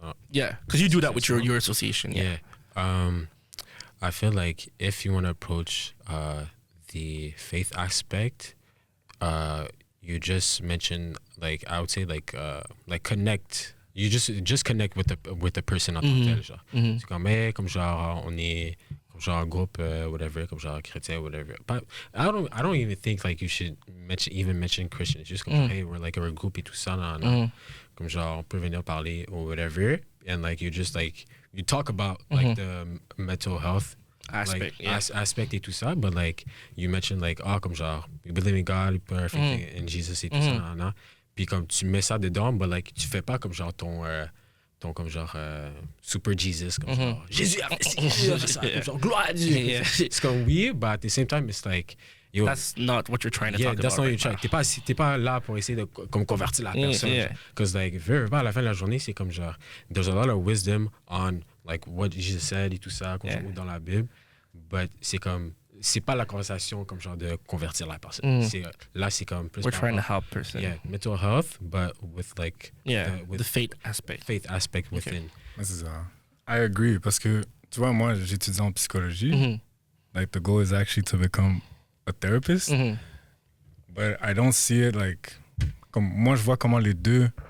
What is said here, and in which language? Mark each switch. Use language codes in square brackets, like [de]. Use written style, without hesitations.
[en] Yeah, because you do that with your association. Yeah. I feel like if you want to approach the faith aspect, you just mention like I would say like connect. You just connect with the person [fr] en tant que tel, genre. C'est comme genre on est genre groupe whatever, comme genre chrétien whatever. [en] But I don't even think like you should mention Christians. Just comme hey, we're a groupe et tout ça, non. [fr] Comme genre on peut venir parler [en] or whatever, and like you just like you talk about like the mental health aspect, like, aspect et tout ça, but like you mentioned like comme genre you believe in God, everything in Jesus et tout ça, non. [fr] Puis comme tu mets ça dedans, but like tu fais pas comme genre ton comme genre super Jesus, comme genre Jésus a fait ça, comme genre gloire à Dieu. C'est comme oui, [en] but at the same time it's like yo, that's not what you're trying to talk about. Yeah, that's not what you're trying. [fr] T'es pas là pour essayer de comme convertir la personne. Because like very à la fin de la journée, c'est comme genre [en] there's a lot of wisdom on like what Jesus said [fr] et tout ça comme genre dans la Bible, but c'est pas la conversation comme genre de convertir la personne. Là c'est comme plus [en] we're trying to help person. Yeah, mental health, but with like the faith aspect. Faith aspect within. [fr] C'est ça. [en] I agree [fr] parce que tu vois moi j'étudie en psychologie. [en] Like the goal is actually to become a therapist, but I don't see it like [fr] comme moi je vois comment les deux